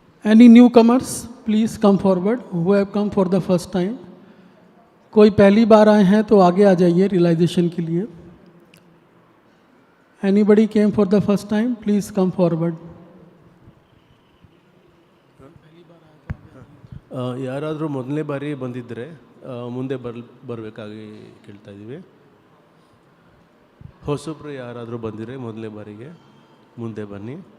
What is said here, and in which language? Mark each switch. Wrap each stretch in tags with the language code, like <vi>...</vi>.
<en>Any newcomers, please come forward. Who have come for the first time?</en> <hi>कोई पहली बार आए हैं तो आगे आ जाइए रियलाइजेशन के लिए.</hi> <en>Anybody came for the first time? Please come forward.</en> <kn>ಯಾರಾದರೂ ಮೊದಲನೇ ಬಾರಿ ಬಂದಿದ್ದರೆ ಮುಂದೆ ಬರಬೇಕಾಗಿ ಕೇಳ್ತಾ ಇದ್ದೀವಿ. ಹೊಸಬ್ರು ಯಾರಾದರೂ ಬಂದಿದ್ರೆ ಮೊದಲನೇ ಬಾರಿಗೆ ಮುಂದೆ ಬನ್ನಿ.</kn>